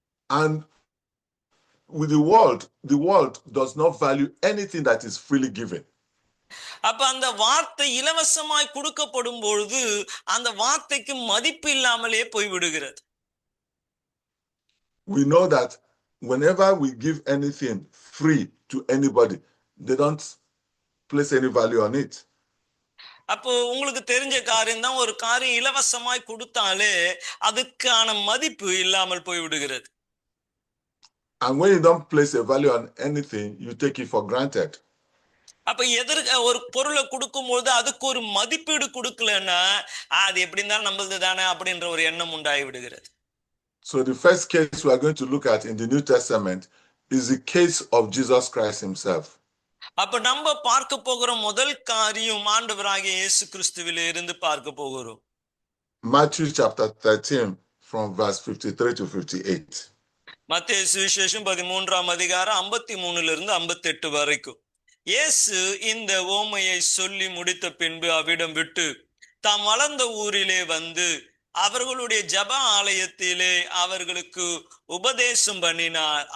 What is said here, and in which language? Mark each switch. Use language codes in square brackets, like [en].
[en] And with the world does not value anything that is freely given. [ta] அப்ப அந்த வார்த்தை இலவசமாய் கொடுக்கப்படும் பொழுது அந்த வார்த்தைக்கு மதிப்பு இல்லாமலே போய்விடுகிறது. [en] We know that whenever we give anything free to anybody, they don't place any value on it. [ta] அப்போ உங்களுக்கு தெரிஞ்ச காரியம் தான், ஒரு காரியம் இலவசமாய் கொடுத்தாலே அதுக்கான மதிப்பு இல்லாமல் போய்விடுகிறது. [en] And when you don't place a value on anything, you take it for granted. [ta] அப்ப ஒரு பொருளை கொடுக்கும்போது அதுக்கு ஒரு மதிப்பீடு கொடுக்கலன்னா அது எப்படி இருந்தாலும் நம்மளது தானே அப்படின்ற ஒரு எண்ணம் உண்டாகி விடுகிறது. [en] So the first case we are going to look at in the New Testament is the case of Jesus Christ himself. [ta] அப்ப நம்ம பார்க்க போகிற முதல் காரியம் ஆண்டவராகிய இயேசு கிறிஸ்துவிலே இருந்து பார்க்க போகிறோம். [en] Matthew chapter 13 from verse 53 to 58. [ta] மத்தேயு சுவிசேஷம் 13ஆம் அதிகாரம் 53 இருந்து 58 வரைக்கும். இயேசு இந்த ஓமையை சொல்லி முடித்த பின்பு அவ்விடம் விட்டு தாம் வளர்ந்த ஊரிலே வந்து அவர்களுடைய ஜெப ஆலயத்திலே அவர்களுக்கு உபதேசம் பண்ணினார்.